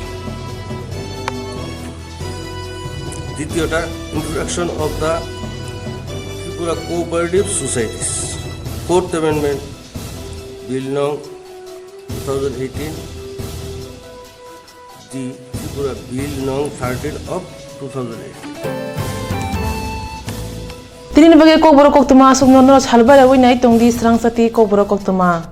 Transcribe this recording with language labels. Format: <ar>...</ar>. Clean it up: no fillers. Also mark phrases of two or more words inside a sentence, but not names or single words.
<en>দ্বিতীয়টা introduction of the Tripura Cooperative Societies Fourth Amendment Bill নং 2018 the Tripura Bill নং 13 of 2018</en> <trp>Tini bagi Kokborok Koktwma asuk nono salbara winai tongdi Swrangchati Kokborok Koktwma</trp>